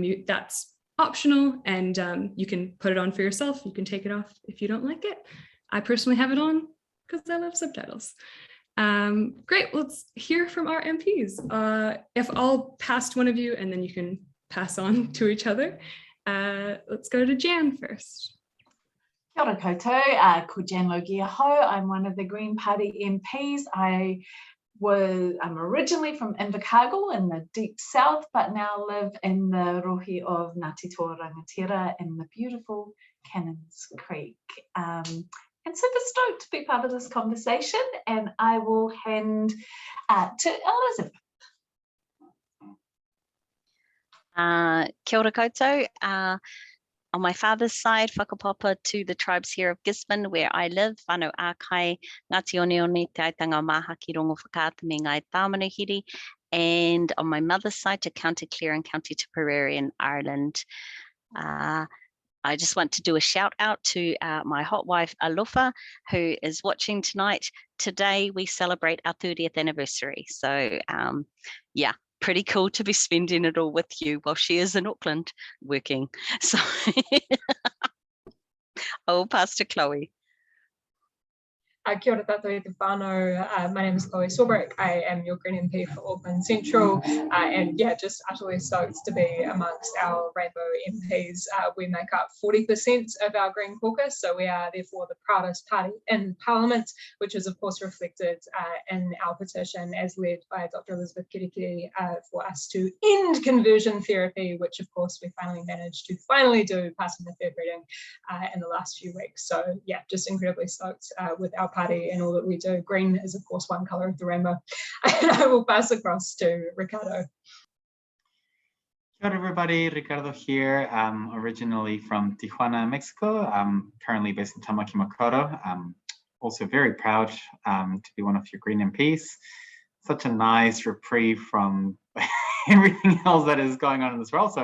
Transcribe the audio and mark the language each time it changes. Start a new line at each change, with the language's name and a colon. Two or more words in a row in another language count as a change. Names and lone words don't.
English: That's optional, and you can put it on for yourself. You can take it off if you don't like it. I personally have it on because I love subtitles. Great, let's hear from our MPs. If I'll pass to one of you and then you can pass on to each other. Let's go to Jan first.
Māori: Kia ora koutou, ko Jan Logie aho.
English: I'm one of the Green Party MPs. I'm originally from Invercargill in the deep south, but now live in the rohi of Ngāti Toa Rangatira in the beautiful Cannons Creek. And super stoked to be part of this conversation, and I will hand to Elizabeth.
Māori: Kia ora koutou.
English: On my father's side, whakapapa to the tribes here of Gisborne, where I live,
Māori: whānau ākai, Ngāti Oneone, te aitanga maha ki rongo whakaata me ngai tāmanuhiri,
English: and on my mother's side to County Clare and County Tipperary in Ireland. I just want to do a shout out to my hot wife, Alofa, who is watching tonight. Today, we celebrate our 30th anniversary. So yeah, pretty cool to be spending it all with you while she is in Auckland working. So I'll pass to Chlöe.
Māori: Kia ora tātou e te whānau.
English: My name is Chlöe Swarbrick. I am your Green MP for Auckland Central, and yeah, just utterly stoked to be amongst our Rainbow MPs. We make up 40% of our Green caucus, so we are therefore the proudest party in Parliament, which is of course reflected in our petition as led by Dr. Elizabeth Kerekere for us to end conversion therapy, which of course we finally managed to do, passing the third reading in the last few weeks. So yeah, just incredibly stoked with our party and all that we do. Green is of course one colour of the rainbow. And I will pass across to Ricardo.
Māori: Kia ora
English: everybody, Ricardo here, originally from Tijuana, Mexico. I'm currently based in Tamaki Makaurau. I'm also very proud to be one of your Green MPs. Such a nice reprieve from everything else that is going on in this world.